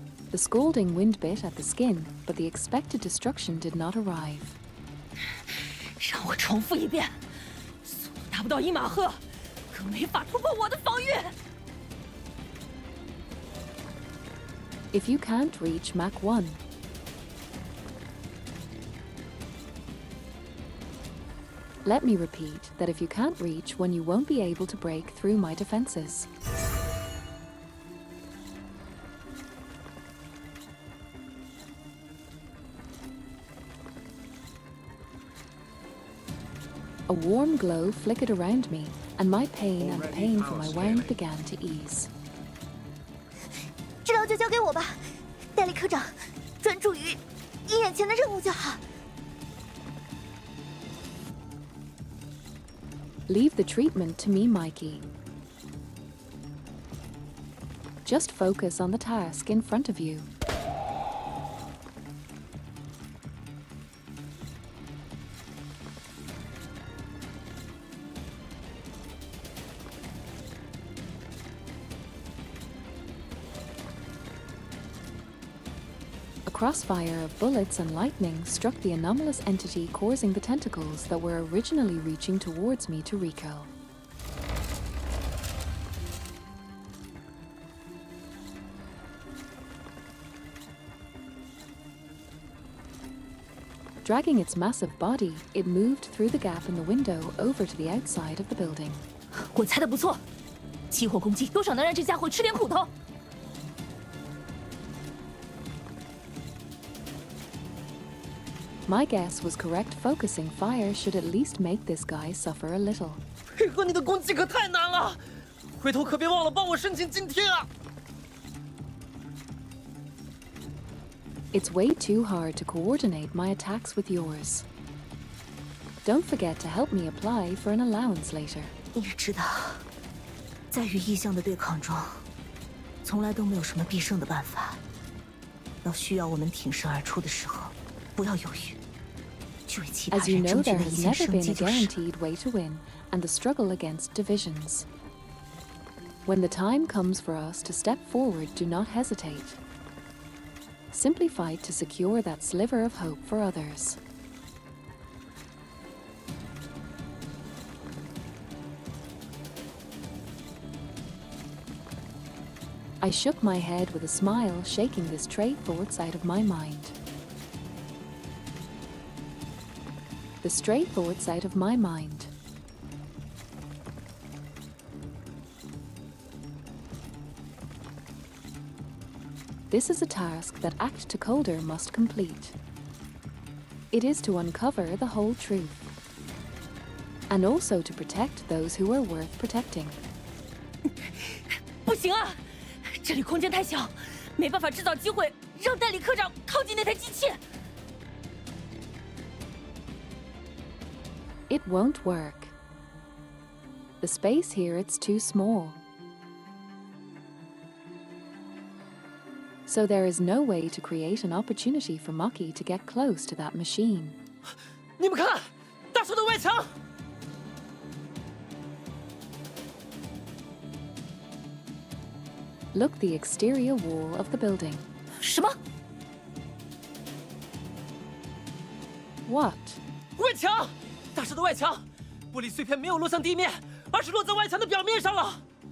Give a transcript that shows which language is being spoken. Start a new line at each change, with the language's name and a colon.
English: The scalding wind bit at the skin, but the expected destruction did not arrive.
Chinese: 让我重复一遍，速度达不到1马赫，可没法突破我的防御。
English: If you can't reach Mach 1, let me repeat that if you can't reach one, you won't be able to break through my defenses. A warm glow flickered around me, and my pain and the pain from my wound began to ease.
Chinese: 治疗就交给我吧，戴利科长，专注于眼前的任务就好。
English: Leave the treatment to me, Mikey. Just focus on the task in front of you. A crossfire of bullets and lightning struck the anomalous entity, causing the tentacles that were originally reaching towards me to recoil. Dragging its massive body, it moved through the gap in the window over to the outside of the building.
Chinese: 我猜的不错，起火攻击多少能让这家伙吃点苦头。
English: My guess was correct. Focusing fire should at least make this guy suffer a little.
Chinese: 配合你的攻击可太难了，回头可别忘了帮我申请津贴啊！
English: It's way too hard to coordinate my attacks with yours. Don't forget to help me apply for an allowance later.
Chinese: 你也知道，在与异象的对抗中，从来都没有什么必胜的办法。到需要我们挺身而出的时候，不要犹豫。
English: As you know, there has never been a guaranteed way to win, and the struggle against divisions. When the time comes for us to step forward, do not hesitate. Simply fight to secure that sliver of hope for others. I shook my head with a smile, shaking the stray thoughts out of my mind. The stray thoughts out of my mind. This is a task that Act to Colder must complete. It is to uncover the whole truth, and also to protect those who are worth protecting.
Chinese: 不行啊，这里空间太小，没办法制造机会让代理科长靠近那台机器。
English: It won't work. The space here, it's too small. So there is no way to create an opportunity for Maki to get close to that machine.
Chinese: 你们看，大树的外墙。
English: Look the exterior wall of the building.
Chinese: 什么？
English: What?
Chinese: 外墙，大树的外墙，玻璃碎片没有落向地面，而是落在外墙的表面上了。